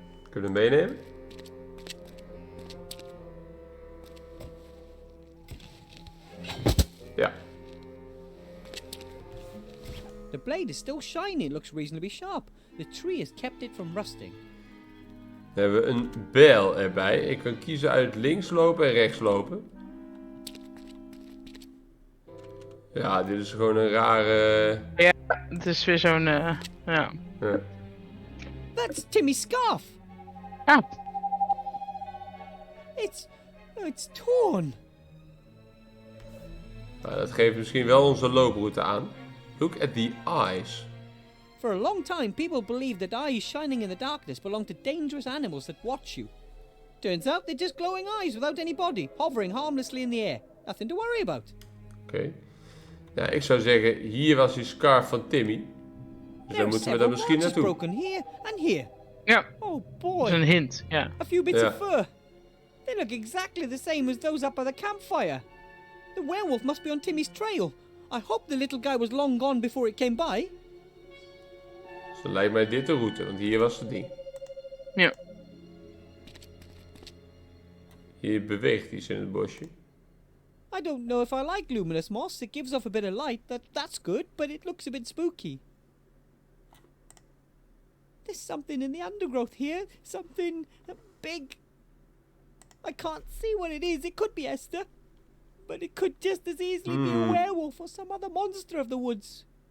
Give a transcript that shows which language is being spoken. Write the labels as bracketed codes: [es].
[nl] Kunnen we meenemen? Ja. [en] The blade is still shiny and looks reasonably sharp. The tree has kept it from rusting. [nl] Dan hebben we een bijl erbij. Ik kan kiezen uit links lopen en rechts lopen. Ja, dit is gewoon een rare... Ja, het is weer zo'n, ja. Ja. [en] That's Timmy's scarf. Ah, It's torn. [nl] Nou, dat geeft misschien wel onze looproute aan. [en] Look at the eyes. For a long time, people believed that eyes shining in the darkness belong to dangerous animals that watch you. Turns out they're just glowing eyes without any body, hovering harmlessly in the air. Nothing to worry about. [nl] Oké. Nou, ik zou zeggen, hier was die scarf van Timmy. Dus dan moeten we daar misschien naartoe. [en] Broken here and here. [nl] ja, [en] Oh [nl] dat [en] boy. [nl] is een hint, ja. [en] A few bits Yeah. of fur. They look exactly the same as those up by the campfire. The werewolf must be on Timmy's trail. I hope the little guy was long gone before it came by. [nl] Dus dan lijkt mij dit de route, want hier was het ding. Ja. Hier beweegt iets in het bosje. [en] I don't know if I like luminous moss. It gives off a bit of light. That's good, but it looks a bit spooky. There's something in the undergrowth here. Something big. I can't see what it is. It could be Esther. But it could just as easily be a werewolf or some other monster of the woods.